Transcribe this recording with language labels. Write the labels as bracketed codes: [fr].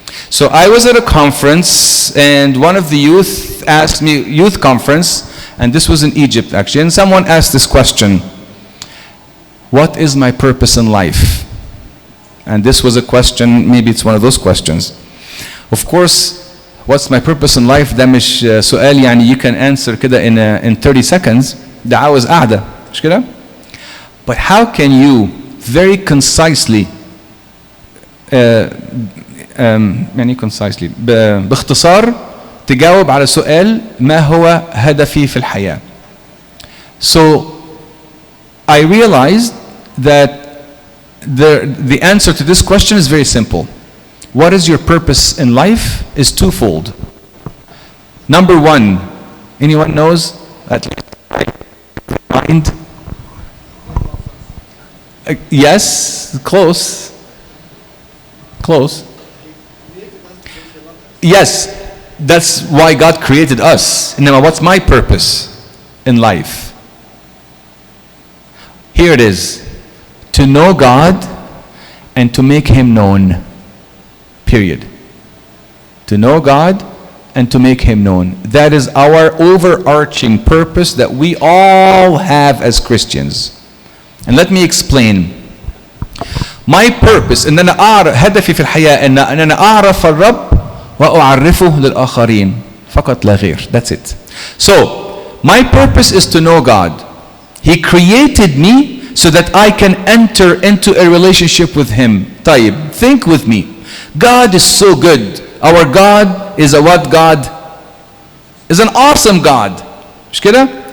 [en] So I was at a conference and one of the youth asked me, youth conference, and this was in Egypt actually, and someone asked this question, what is my purpose in life? And this was a question, maybe it's one of those questions. Of course, what's my purpose in life? [ar] ده مش سؤال يعني [en] you can answer [ar] كده [en] in 30 seconds. [ar] ده عاوز قعدة, مش كده? [en] But how can you very concisely [ar] يعني [en] concisely [ar] باختصار تجاوب على سؤال ما هو هدفي في الحياة. [en] So I realized that the answer to this question is very simple. what is your purpose in life is twofold. Number one, anyone knows? At least mind. Yes, close. Close. Yes, that's why God created us. Now, what's my purpose in life? Here it is. To know God and to make Him known. Period. To know God and to make Him known. That is our overarching purpose that we all have as Christians. And let me explain. My purpose [ar] إن أنا أعرف هدفي في الحياة إن أنا أعرف الرب وأعرفه للآخرين فقط لا غير. [en] That's it. So my purpose is to know God. He created me so that I can enter into a relationship with Him. [ar] طيب, [en] think with me. God is so good. Our God is a what God? Is an awesome God. [ar] مش كده?